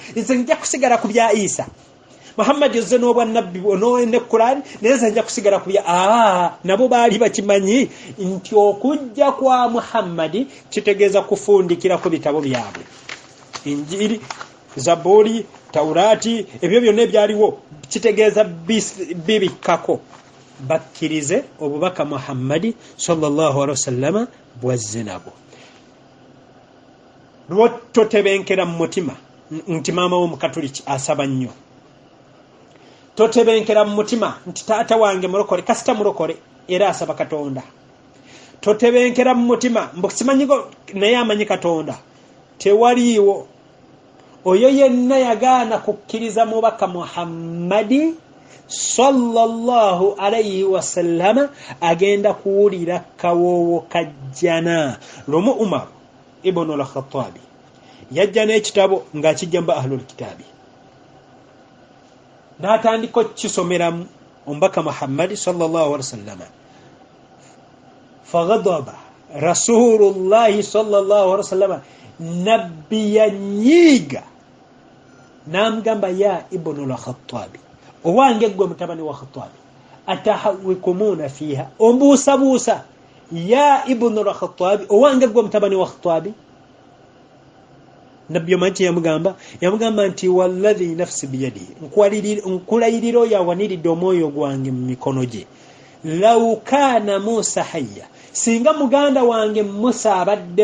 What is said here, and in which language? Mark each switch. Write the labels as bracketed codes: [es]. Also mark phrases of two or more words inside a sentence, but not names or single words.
[lg] Nze nja kusigala ku bya Isa. Muhammad yozze n'obwa nabbi ne Quran neze nja kusigala ku bya nabo baali bakimanyi nti okujja kwa Muhammad kitegeeza kufundikira ku bitabo byabwe. Injiri, Zaburi, Taurati, ebyo byonna ebyaliwo kitegeeza bibikako bakkirize obubaka Muhammad [ar] صلى الله عليه وسلم [lg] bwazze nabo. Lwotto tebenkera mu mutima nti maama w'Omukatoliki asaba nnyo. Totebenkera mu mutima nti taata wange mulokole kasita mulokole era asaba Katonda. Totebenkera mu mutima mbusimanyigo naye amanyi Katonda. Tewaliiwo oyo yenna yagaana kukkiriza mubaka Muhammadi [ar] صلى الله عليه وسلم [lg] agenda kuwulira kawoowo kajjana. Lumu Umar ibn al-Khattabi yajja n'ekitabo ng'akijja mu [ar] أهل الكتاب [lg] n'atandika okukisomeramu omubaka Muhammad [ar] صلى الله عليه وسلم. فغضب رسول الله صلى الله عليه وسلم, [lg] nabbi yanyiiga namgamba [ar] يا ابن الخطاب [lg] owange gwe mutabani wa Khattabi [ar] أتهوكون فيها [lg] ombuusa [ar] يا ابن الخطاب [lg] owange gwe mutabani wa Khattabi nabbi omanti yamugamba nti [ar] والذي نفسي بيده [lg] nkulayiriro yawaniridde omwoyo gwange mu mikono gye [ar] لو كان موسى حيا [lg] singa muganda wange Musa abadde